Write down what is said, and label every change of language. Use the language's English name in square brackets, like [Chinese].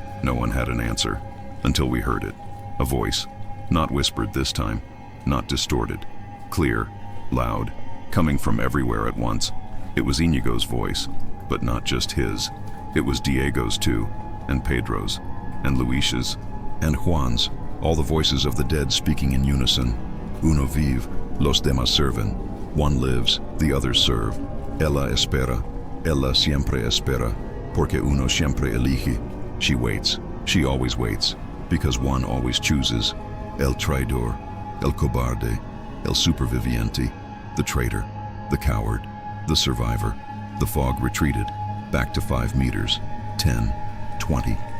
[English] No one had an answer, until we heard it. A voice, not whispered this time, not distorted, clear, loud, coming from everywhere at once. It was Inigo's voice, but not just his. It was Diego's too, and Pedro's, and Luis's, and Juan's, all the voices of the dead speaking in unison. [Spanish] "Uno vive, los demás serven." [English] One lives, the others serve. [Spanish] Ella espera, ella siempre espera, porque uno siempre elige. [English] She waits, she always waits, because one always chooses. [Spanish] El traidor, el cobarde, el superviviente, [English] the traitor, the coward, the survivor. The fog retreated, back to 5 meters, 10, 20.